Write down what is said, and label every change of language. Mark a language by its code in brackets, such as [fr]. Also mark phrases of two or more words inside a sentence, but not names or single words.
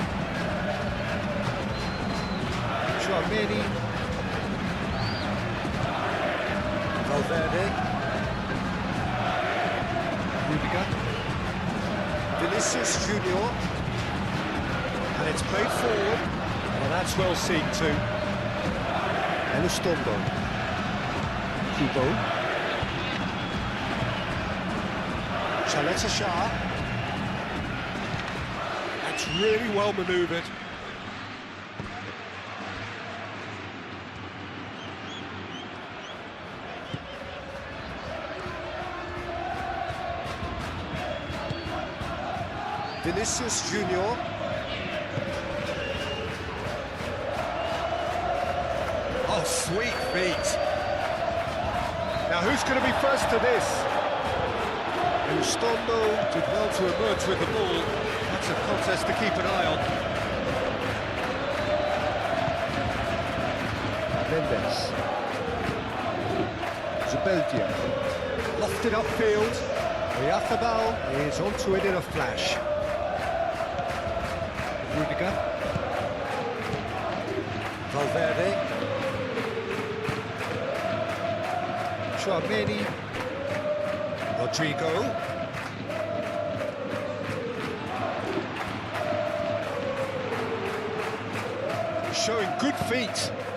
[en] Chouameni. Valverde. Rudiger. Vinicius Junior. And it's played forward. Well, that's well seen too. Elustondo. Kubo. Chaleta Shah. That's really well manoeuvred. Vinicius Junior. Oh, sweet feet. Now, who's going to be first to this? Elustondo did well to emerge with the ball. That's a contest to keep an eye on. Mendes. Zubeldia. Lofted upfield. Oyarzabal is onto it in a flash. Rudiger. Valverde. Chouameni. Rodrigo. Showing good feet.